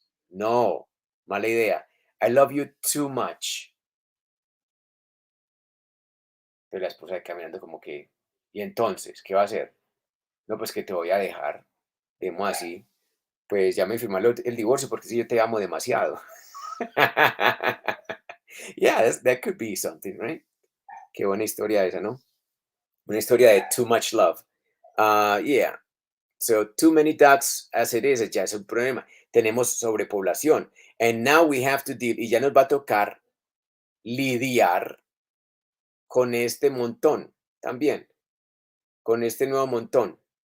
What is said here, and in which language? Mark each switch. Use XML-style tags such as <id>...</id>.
<en>No, mala idea. I love you too much.</en> <es>Pero la esposa caminando como que, ¿y entonces qué va a hacer? No, pues que te voy a dejar. Demo así. Pues ya me firmó el divorcio porque si yo te amo demasiado.</es> <en>Yeah, that could be something, right?</en> <es>Qué buena historia esa, ¿no? Una historia de</es> <en>too much love.</en> <es>Yeah.</es> <en>So too many ducks as it is,</en> <es>ya es un problema. Tenemos sobrepoblación.</es> <en>And now we have to deal,</en> <es>y ya nos va a tocar lidiar con este montón también, con este nuevo montón.</es>